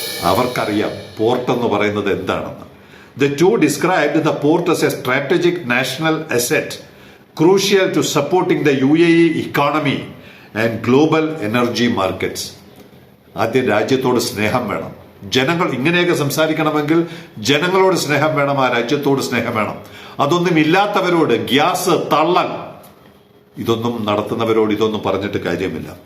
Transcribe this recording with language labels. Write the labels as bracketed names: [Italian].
[Malayalam] അവർക്കറിയാം പോർട്ട് എന്ന് പറയുന്നത് എന്താണെന്ന്. [English] The two described the port as a strategic national asset, crucial to supporting the UAE economy and global energy markets. [Malayalam] ആദ്യം രാജ്യത്തോട് സ്നേഹം വേണം. ജനങ്ങൾ ഇങ്ങനെയൊക്കെ സംസാരിക്കണമെങ്കിൽ ജനങ്ങളോട് സ്നേഹം വേണം, ആ രാജ്യത്തോട് സ്നേഹം വേണം. അതൊന്നും ഇല്ലാത്തവരോട്, ഗ്യാസ് തള്ളൽ, ഇതൊന്നും നടത്തുന്നവരോട് ഇതൊന്നും പറഞ്ഞിട്ട് കാര്യമില്ല.